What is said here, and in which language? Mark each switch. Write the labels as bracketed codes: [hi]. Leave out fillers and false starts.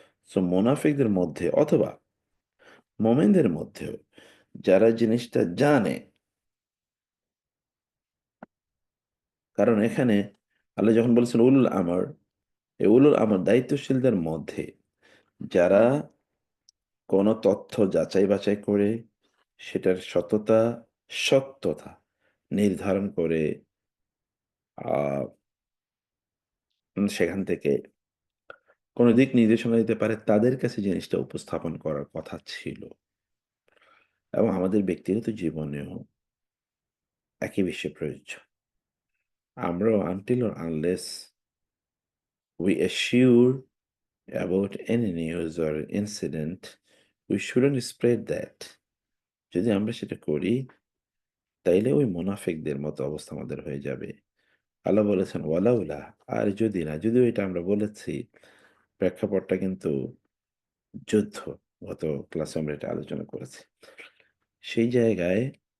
[bn] So মুনাফিকদের মধ্যে অথবা মোমেনদের মধ্যেও যারা জিনিসটা জানে, কারণ এখানে আল্লাহ যখন বলেছেন উলুল আমর, এই উলুল আমর দায়িত্বশীলদের মধ্যে যারা কোনো তথ্য যাচাই বাছাই করে সেটার সততা, সত্যতা নির্ধারণ করে আহ সেখান থেকে কোনো দিক নির্দেশনা দিতে পারে, তাদের কাছে জিনিসটা উপস্থাপন করার কথা ছিল। এবং আমাদের ব্যক্তিগত জীবনেও একই বিষয় প্রযোজ্য। আমরাও [en] until or unless we assure about any news or incident, we shouldn't spread that. [bn] যদি আমরা সেটা করি, তাইলে ওই মুনাফিকদের মতো অবস্থা আমাদের হয়ে যাবে। আল্লাহ বলেছেন ওয়ালাউলা, আর যদি না, যদিও এটা আমরা বলেছি, প্রেক্ষাপটটা কিন্তু যুদ্ধ। গত ক্লাসে আমরা এটা আলোচনা করেছি। সেই জায়গায়